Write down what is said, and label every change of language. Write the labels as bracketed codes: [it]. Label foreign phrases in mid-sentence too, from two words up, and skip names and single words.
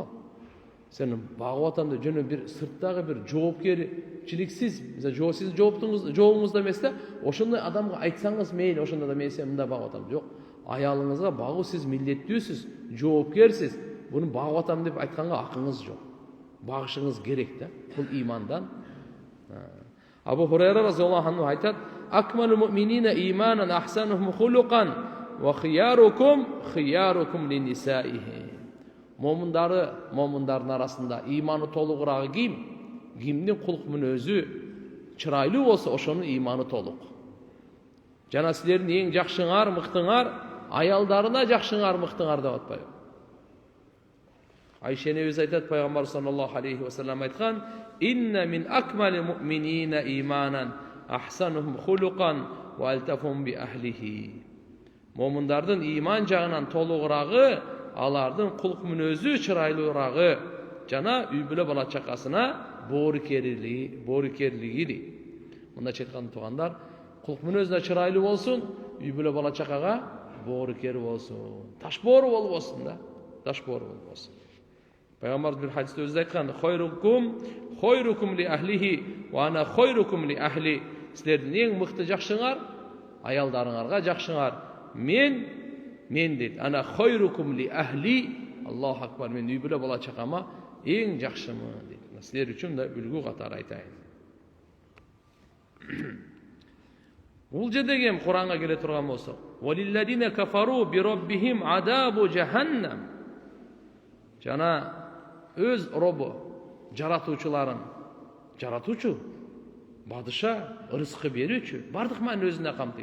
[ky] Сен багып атам деп жөнө бир сырттагы бир жоопкерчиликсиз, сиздин жообуңузда эмес да, ошондой адамга айтсаңыз мейли, ошондо да мен сени мындай багып атам. Жок. Аялыңызга багуу сиз милдеттүүсүз, жоопкерсиз. Буну багып атам деп айтканга акыңыз жок. Багышыңыз керек да. Бул имандан. Абу Хурайра [ar] رضي الله عنه [ky] айтат: [ar] "أكمل المؤمنين إيمانا أحسنهم خلقا وخياركم لنسائه." [ky] Момундардын арасында иманы толугурагы ким? Кимдин кулк мүнөзү чырайлуу болсо, ошонун иманы толук. Жана силердин эң жакшыңар, мыктыңар аялдарына жакшыңар, мыктыңар деп атпайбы? Айша энебиз айтат, пайгамбар [ar] صلى الله عليه وسلم [ky] айткан: [ar] "إن من أكمل المؤمنين إيمانا أحسنهم خلقا وألطفهم بأهله." [ky] Момундардын иман жагынан толугурагы алардын кулк мүнөзү чырайлуурагы жана үй бүлө бала чакасына боорукерлиги. Мындайча айтканда туугандар, кулк мүнөзүнө чырайлуу болсун, үй бүлө бала чакага боорукер болсун. Таш боору болбосун да. Таш боору болбосун. Пайгамбар бир хадисте өзү айткан: [ar] "خيركم لأهله وأنا خيركم لأهلي." [ky] Силердин эң мыкты жакшыңар аялдарыңарга жакшыңар. Мен дейт, [ar] أنا خيركم لأهلي، الله أكبر, [ky] мен үй бүлө бала чакама эң жакшымын дейт. Силер үчүн да үлгү катары айтайын. Бул жерде кем Куранга келе турган болсо, [ar] "وللذين كفروا بربهم عذاب جهنم." [ky] Жана өз робу жаратуучуларын, жаратуучу бадыша, рызкы берүүчү, бардык маани өзүнө камтыйт.